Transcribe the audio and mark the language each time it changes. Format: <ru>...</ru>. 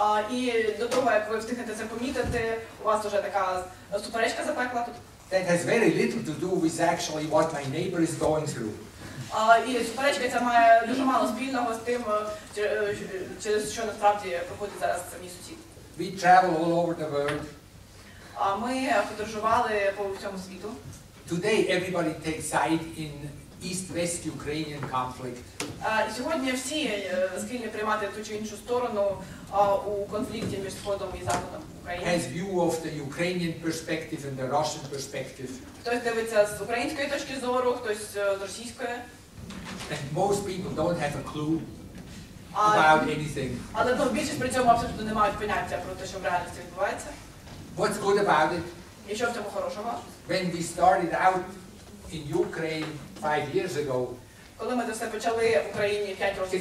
<uk>І до того, як ви встигнете це помітити, у вас вже така суперечка запекла тут.</uk> <en>That has very little to do with actually what my neighbor is going through.</en> <uk>І суперечка ця має дуже мало спільного з тим, через що насправді проходить зараз мій сусід.</uk> <en>We travel all over the world.</en> <uk>Ми подорожували по всьому світу.</uk> <en>Today everybody takes side in East-West Ukrainian conflict.</en> <uk>І сьогодні всі схильні приймати ту чи іншу сторону у конфлікті між Сходом і Заходом України.</uk> <en>Has view of the Ukrainian perspective and the Russian perspective.</en> <uk>Хтось дивиться з української точки зору, хтось з російської.</uk> <en>And most people don't have a clue about anything.</en> <uk>Але більшість при цьому абсолютно не мають поняття про те, що в реальності відбувається.</uk> <en>What's good about it?</en> <uk>І що в цьому хорошого?</uk> <en>When we started out in Ukraine 5 years ago,</en> <uk>Коли ми це все почали в Україні 5 років</uk>